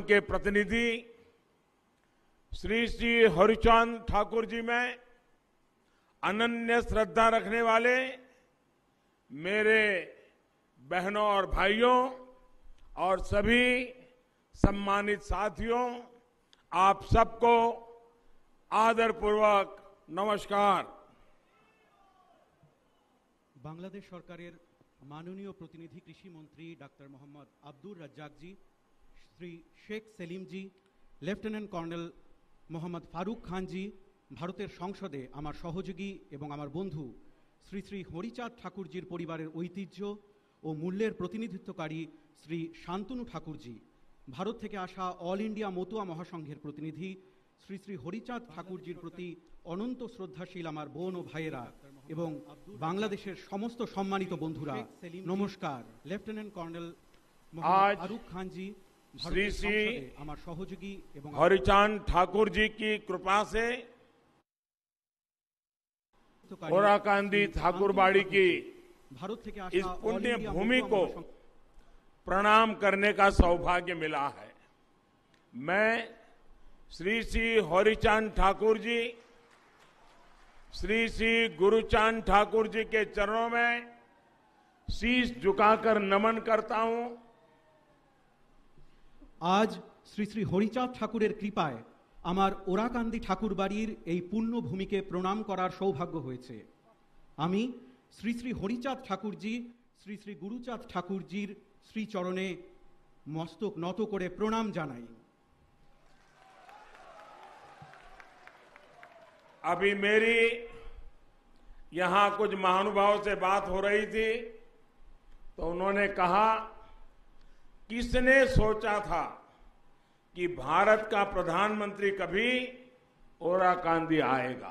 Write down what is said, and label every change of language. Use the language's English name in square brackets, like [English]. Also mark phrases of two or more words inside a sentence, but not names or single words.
[Hindi] के प्रतिनिधि श्री हरिचांद ठाकुर जी में अनन्य श्रद्धा रखने वाले मेरे बहनों और भाइयों और सभी सम्मानित साथियों, आप सबको आदरपूर्वक नमस्कार। [Bangla] বাংলাদেশ সরকারের মাননীয় প্রতিনিধি কৃষি মন্ত্রী ডক্টর মোহাম্মদ আব্দুল রাজ্জাক জি, শ্রী শেখ সেলিম জি, লেফটেন্যান্ট कर्नल मोहम्मद फारूक खान जी, ভারতের সংসদে আমার সহযোগী এবং আমার বন্ধু শ্রী শ্রী হরিচাঁদ ঠাকুরজির পরিবারের ঐতিহ্য আর মূল্যের প্রতিনিধিত্বকারী শ্রী শান্তনু ঠাকুর জি, ভারত থেকে আসা অল ইন্ডিয়া মতুয়া মহাসংঘের প্রতিনিধি শ্রী শ্রী হরিচাঁদ ঠাকুরজির প্রতি অনন্ত শ্রদ্ধাশীল আমার বোন আর ভাইয়েরা এবং বাংলাদেশের সমস্ত সম্মানিত বন্ধুরা নমস্কার। लेफ्टिनेंट कर्नल मोहम्मद फारूक खान जी, श्री श्री আমার সহযোগী এবং [Hindi] हरिचांद ठाकुर जी की कृपा से ओराकांदी ठाकुरबाड़ी की [Bangla] ভারত থেকে [Hindi] इस [Bangla] आसा [Hindi] पुण्य भूमि को प्रणाम करने का सौभाग्य मिला है। मैं श्री श्री हरिचांद ठाकुर जी, श्री श्री गुरुचांद ठाकुर जी के चरणों में शीश झुकाकर नमन करता हूं। [Bangla] আজ শ্রী শ্রী হরিচাঁদ ঠাকুরের কৃপায় আমার ওড়াকান্দি ঠাকুর বাড়ির এই পুণ্য ভূমিকে প্রণাম করার সৌভাগ্য হয়েছে। আমি শ্রী শ্রী হরিচাঁদ ঠাকুরজি, শ্রী শ্রী গুরুচাঁদ ঠাকুরজির শ্রীচরণে মস্তক নত করে প্রণাম জানাই। [Hindi] अभी मेरी यहां कुछ महानुभावों से बात हो रही थी तो उन्होंने कहा, किसने सोचा था कि भारत का प्रधानमंत्री कभी ओराकांदी आएगा।